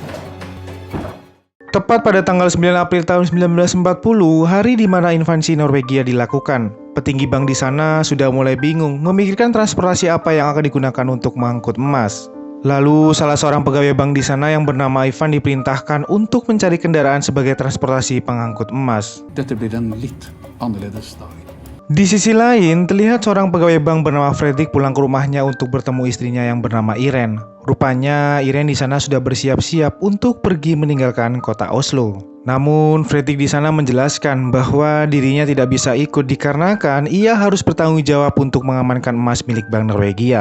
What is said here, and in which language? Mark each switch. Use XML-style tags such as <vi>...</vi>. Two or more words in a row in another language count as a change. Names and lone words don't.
<id>Tepat pada tanggal 9 April tahun 1940, hari di mana invasi Norwegia dilakukan. Petinggi bank di sana sudah mulai bingung memikirkan transportasi apa yang akan digunakan untuk mengangkut emas. Lalu salah seorang pegawai bank di sana yang bernama Ivan diperintahkan untuk mencari kendaraan sebagai transportasi pengangkut emas.</id> <no>Dette blir en litt annerledes dag.</no> <id>Di sisi lain, terlihat seorang pegawai bank bernama Fredrik pulang ke rumahnya untuk bertemu istrinya yang bernama Irene. Rupanya Irene di sana sudah bersiap-siap untuk pergi meninggalkan kota Oslo. Namun Fredrik di sana menjelaskan bahwa dirinya tidak bisa ikut dikarenakan ia harus bertanggung jawab untuk mengamankan emas milik Bank Norwegia.</id>